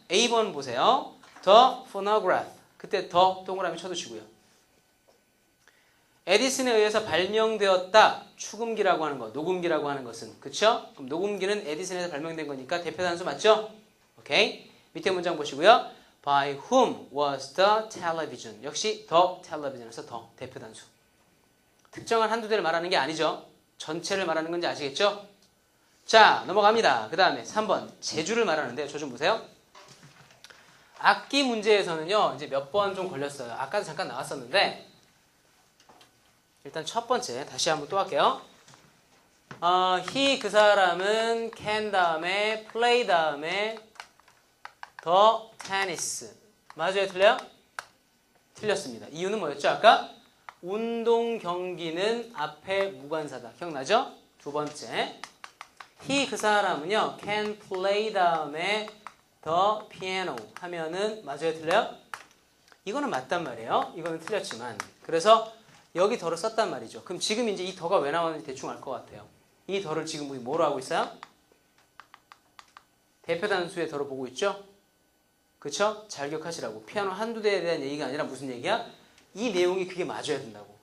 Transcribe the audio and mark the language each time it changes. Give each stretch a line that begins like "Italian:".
Korean: A번 보세요.
English: The phonograph.
Korean: 그때 더 동그라미 쳐두시고요. 에디슨에 의해서 발명되었다. 축음기라고 하는 거, 녹음기라고 하는 것은. 그쵸? 그럼 녹음기는 에디슨에서 발명된 거니까 대표 단수 맞죠? 오케이. 밑에 문장 보시고요.
English: By whom was the television?
Korean: 역시 the television에서 the 대표 단수. 특정한 한두 대를 말하는 게 아니죠. 전체를 말하는 건지 아시겠죠? 자, 넘어갑니다. 그 다음에 3번. 재주를 말하는데 저 좀 보세요. 악기 문제에서는요. 이제 몇 번 좀 걸렸어요. 아까도 잠깐 나왔었는데 일단 첫 번째 다시 한번 또 할게요.
English: he
Korean: 그 사람은
English: can
Korean: 다음에
English: play 다음에 the tennis.
Korean: 맞아요? 틀려요? 틀렸습니다. 이유는 뭐였죠? 아까 운동 경기는 앞에 무관사다. 기억나죠? 두 번째. he 그 사람은요.
English: can play
Korean: 다음에
English: the piano
Korean: 하면은 맞아요? 틀려요? 이거는 맞단 말이에요. 이거는 틀렸지만. 그래서 여기 더를 썼단 말이죠. 그럼 지금 이제 이 더가 왜 나왔는지 대충 알 것 같아요. 이 더를 지금 우리 뭐로 하고 있어요? 대표 단수의 더를 보고 있죠? 그쵸? 잘 기억하시라고. 피아노 한두 대에 대한 얘기가 아니라 무슨 얘기야? 이 내용이 그게 맞아야 된다고.